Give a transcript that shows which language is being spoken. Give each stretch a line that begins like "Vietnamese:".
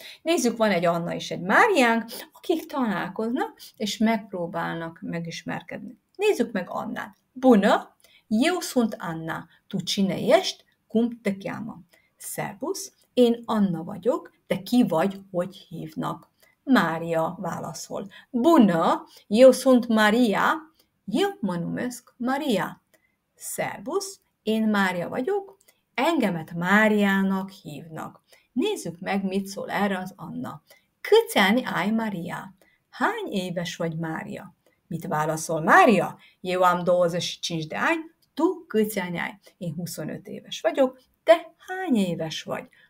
Hungarian: Nézzük, van egy Anna és egy Máriánk, akik találkoznak, és megpróbálnak megismerkedni. Nézzük meg Annát.
Romanian: Bună, eu sunt Anna. Tu cine ești? Cum te cheamă?
Hungarian: Szervusz, én Anna vagyok, de ki vagy, hogy hívnak? Mária válaszol.
Romanian: Bună, eu sunt Maria, eu mă numesc Maria.
Hungarian: Szervusz, én Mária vagyok, engemet Máriának hívnak. Nézzük meg, mit szól erre az Anna.
Romanian: Câți ani ai, Maria?
Hungarian: Hány éves vagy, Mária? Mit válaszol Mária?
Romanian: Eu am 25 de ani, tu câți ani ai?
Hungarian: Én 25 éves vagyok, te hány éves vagy?